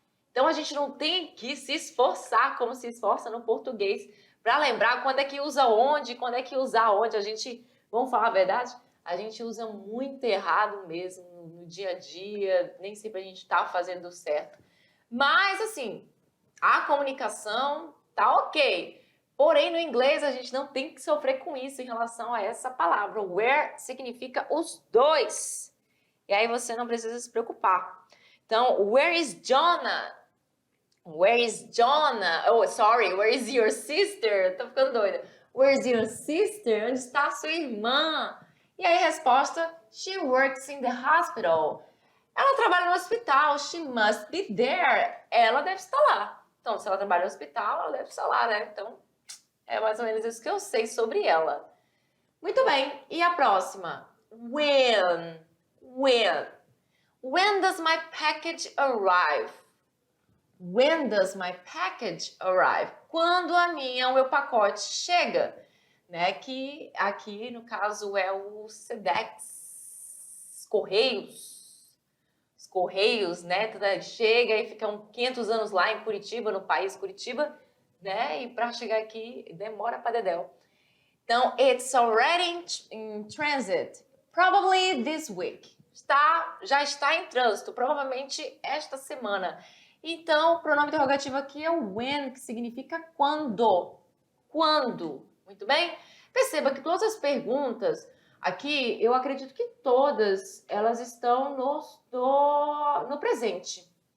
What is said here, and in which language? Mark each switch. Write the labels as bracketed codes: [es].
[pt] Então, a gente não tem que se esforçar como se esforça no português para lembrar quando é que usa onde e quando é que usa aonde. A gente, vamos falar a verdade, a gente usa muito errado mesmo no dia a dia, nem sempre a gente está fazendo certo. Mas, assim, A comunicação tá ok. Porém, no inglês, a gente não tem que sofrer com isso em relação a essa palavra. Where significa os dois. E aí você não precisa se preocupar. [en] Então, where is Jonah? Where is Jonah? Oh, sorry, where is your sister? [pt] Tô ficando doida. [en] Where is your sister? [pt] Onde está a sua irmã? E aí a resposta, [en] she works in the hospital. [pt] Ela trabalha no hospital, [en] she must be there. [pt] Ela deve estar lá. Então, se ela trabalha no hospital, ela deve estar lá, né? Então, é mais ou menos isso que eu sei sobre ela. Muito bem, e a próxima? When. When. [en] When does my package arrive? When does my package arrive? [pt] Quando o meu pacote chega, né? Que aqui no caso é o Sedex, Correios. Os Correios, né? Chega e fica 500 anos lá em Curitiba, no país Curitiba, né? E para chegar aqui demora para dedéu. [en] Então, it's already in transit. Probably this week. [pt] Já está em trânsito, provavelmente esta semana. Então, o pronome interrogativo aqui é o when, que significa quando. Quando. Muito bem? Perceba que todas as perguntas aqui, eu acredito que todas elas estão no presente.